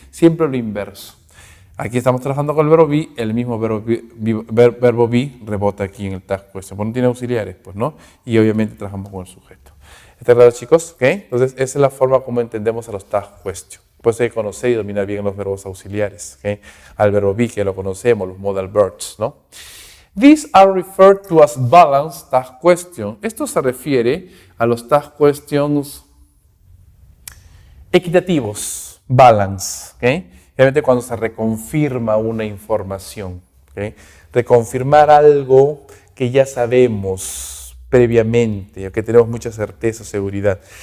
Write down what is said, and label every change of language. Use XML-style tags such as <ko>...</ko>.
<es>Siempre lo inverso. Aquí estamos trabajando con el verbo be, el mismo verbo be rebota aquí en el tag question. Pues no tiene auxiliares, pues no. Y obviamente trabajamos con el sujeto. ¿Está claro, chicos? ¿Okay? Entonces, esa es la forma como entendemos a los tag question. Pues hay que conocer y dominar bien los verbos auxiliares. ¿Okay? Al verbo be, que lo conocemos, los modal verbs, ¿no?</es> <en>These are referred to as balanced tag question.</en> <es>Esto se refiere a los tag questions equitativos, balance, ¿okay? Realmente cuando se reconfirma una información, ¿okay? Reconfirmar algo que ya sabemos previamente, o que tenemos mucha certeza o seguridad.</es>